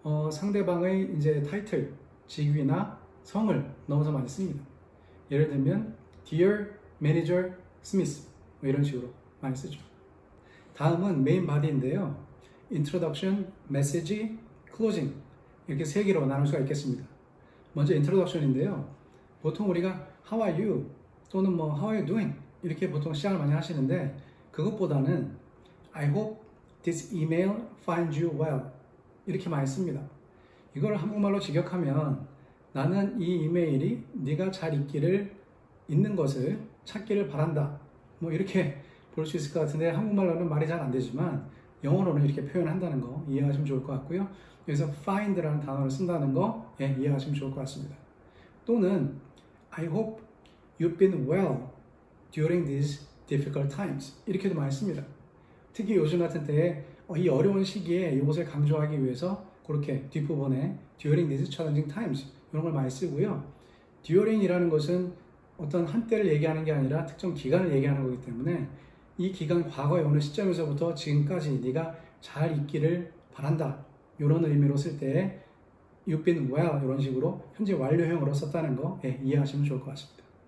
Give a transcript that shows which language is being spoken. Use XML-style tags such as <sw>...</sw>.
<ko>상대방의 이제 타이틀, 직위나 성을 넣어서 많이 씁니다. 예를 들면</ko> <en>Dear Manager Smith</en> <ko>뭐 이런 식으로 많이 쓰죠. 다음은 메인 바디인데요. Introduction, Message, Closing 이렇게 3개로 나눌 수가 있겠습니다. 먼저 Introduction인데요. 보통 우리가</ko> <en>How are you?</en> <ko>또는 뭐</ko> <en>How are you doing?</en> <ko>이렇게 보통 시작을 많이 하시는데 그것보다는</ko> <en>I hope this email finds you well</en> <ko>이렇게 많이 씁니다. 이걸 한국말로 직역하면 나는 이 이메일이 네가 잘 있는 것을 찾기를 바란다 뭐 이렇게 볼 수 있을 것 같은데 한국말로는 말이 잘 안 되지만 영어로는 이렇게 표현한다는 거 이해하시면 좋을 것 같고요. 여기서 find라는 단어를 쓴다는 거 이해하시면 좋을 것 같습니다. 또는</ko> <en>I hope you've been well during these difficult times</en> <ko>이렇게도 많이 씁니다. 특히 요즘 같은 때에 이 어려운 시기에 이것을 강조하기 위해서 그렇게 뒷부분에</ko> <en>during these challenging times</en> <ko>이런 걸 많이 쓰고요. during이라는 것은 어떤 한때를 얘기하는 게 아니라 특정 기간을 얘기하는 거기 때문에 이 기간 과거의 어느 시점에서부터 지금까지 네가 잘 있기를 바란다 이런 의미로 쓸 때</ko> <en>You've been well</en> <ko>이런 식으로 현재 완료형으로 썼다는 거 이해하시면 좋을 것 같습니다.</ko>